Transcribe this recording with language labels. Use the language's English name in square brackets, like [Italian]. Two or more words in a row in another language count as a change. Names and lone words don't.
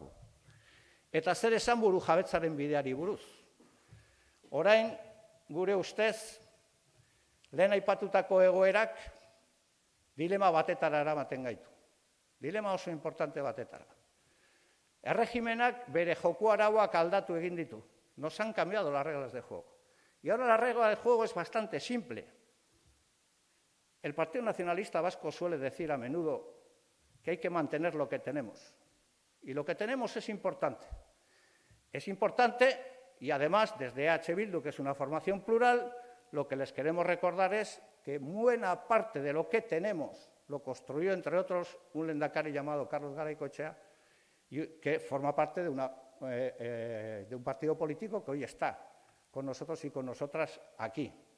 [Basque] Eta zer esan buru jabetzaren bideari buruz. Orain, gure ustez, lehen aipatutako egoerak dilema batetara eramaten gaitu. Dilema oso importante batetara. Erregimenak bere joko arauak aldatu egin ditu. [Spanish] Nos han cambiado las reglas de juego. Y ahora la regla de juego es bastante simple. El Partido Nacionalista Vasco suele decir a menudo que hay que mantener lo que tenemos. Y lo que tenemos es importante. Es importante y además desde EH Bildu, que es una formación plural, lo que les queremos recordar es que buena parte de lo que tenemos lo construyó, entre otros, un lehendakari llamado Carlos Garaikoetxea, que forma parte de un partido político que hoy está con nosotros y con nosotras aquí.